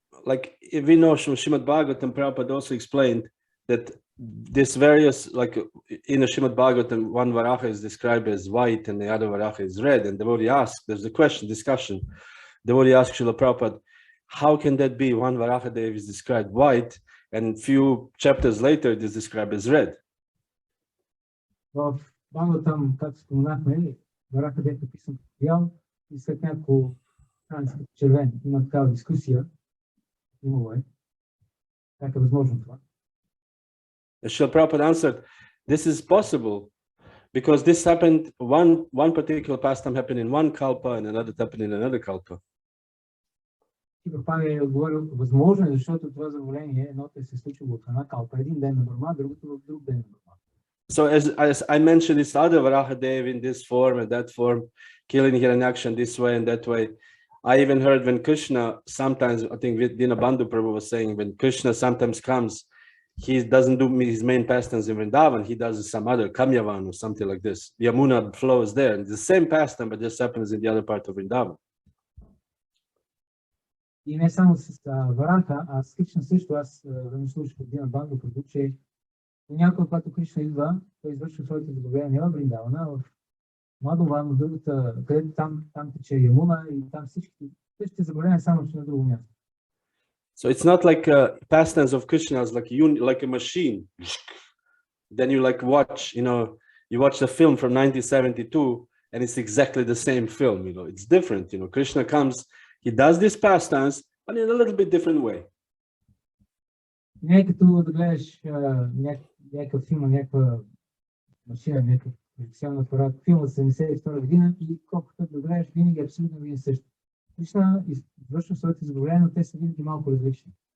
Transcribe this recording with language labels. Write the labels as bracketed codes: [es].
[en] Like if we know Srimad Bhagavatam, Prabhupada also explained that this various, like in the Srimad Bhagavatam, one Varaha is described as white and the other Varaha is red. And the devotee asks, there's a discussion. The devotee asks Srila Prabhupada, how can that be? One Varaha Dev is described white, and few chapters later it is described as red. [bg] В Бхагаватам, както споменахме, Вараха Дев е писан бял и след няколко страници червен. Има такава дискусия. Имало е. Как е възможно това? [en] Srila Prabhupada answered, this is possible because this happened, one particular pastime happened in one kalpa and another happened in another kalpa. [bg] И Прабхупада е отговорил, възможно е, защото това заболение, едното се случило в една калпа, един ден на Брахма, другото в друг ден на Брахма. [en] So as I mentioned, this other Varahadev in this form and that form, killing Hiranyaksha this way and that way. I even heard when Krishna sometimes, I think Dinabandhu Prabhu was saying, when Krishna sometimes comes, he doesn't do his main pastimes in Vrindavan, he does some other, Kamyavan or something like this. Yamuna flows there. And the same pastime, but just happens in the other part of Vrindavan. [bg] И не само с Вараха, а с Кришна също. Аз веднъж слушах от Динабандhu Прабhu, че понякога, когато Кришна идва, той извършва своите забавления в Вриндавана, в Мадован, в другата, където там тече Ямуна и там всички забавления само че на друго място. [en] So it's not like pastimes of Krishna is like a machine. Then you like watch, you watch the film from 1972 and it's exactly the same film, it's different, Krishna comes, he does these pastimes, but in a little bit different way. [bg] Не е като да гледаш някакъв филм, някаква машина, някакъв проекционен апарат, филм от 1972 година и колкото да гледаш, винаги абсолютно винаги също. Кришна извършва своите забавления, но те са винаги малко различни.